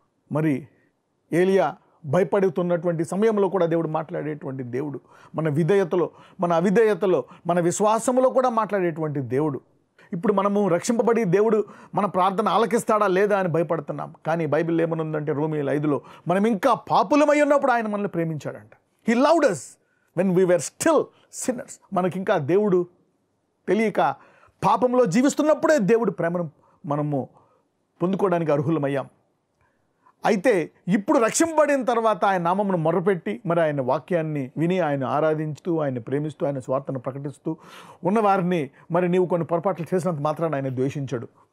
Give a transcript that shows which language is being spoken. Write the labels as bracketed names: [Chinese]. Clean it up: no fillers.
[Telugu] మరి ఏలియా భయపడుతున్నటువంటి సమయంలో కూడా దేవుడు మాట్లాడేటువంటి దేవుడు. మన విధేయతలో, మన అవిధేయతలో, మన విశ్వాసములో కూడా మాట్లాడేటువంటి దేవుడు. ఇప్పుడు మనము రక్షింపబడి దేవుడు మన ప్రార్థన ఆలకిస్తాడా లేదా అని భయపడుతున్నాం. కానీ బైబిల్ ఏమనుందంటే రోమీయుల 5 మనం ఇంకా పాపులమై ఉన్నప్పుడు ఆయన మనల్ని ప్రేమించాడంట. [English] He loved us when we were still sinners. [Telugu] మనకింకా దేవుడు తెలియక పాపంలో జీవిస్తున్నప్పుడే దేవుడు ప్రేమను మనము పొందుకోవడానికి అర్హులమయ్యాం. అయితే ఇప్పుడు రక్షింపబడిన తర్వాత ఆయన నామమును మొర్రపెట్టి మరి ఆయన వాక్యాన్ని విని ఆయన ఆరాధించుతూ, ఆయన ప్రేమిస్తూ, ఆయన స్వార్థను ప్రకటిస్తూ ఉన్నవారిని మరి నీవు కొన్ని పొరపాట్లు చేసినంత మాత్రాన్ని ఆయన ద్వేషించడు.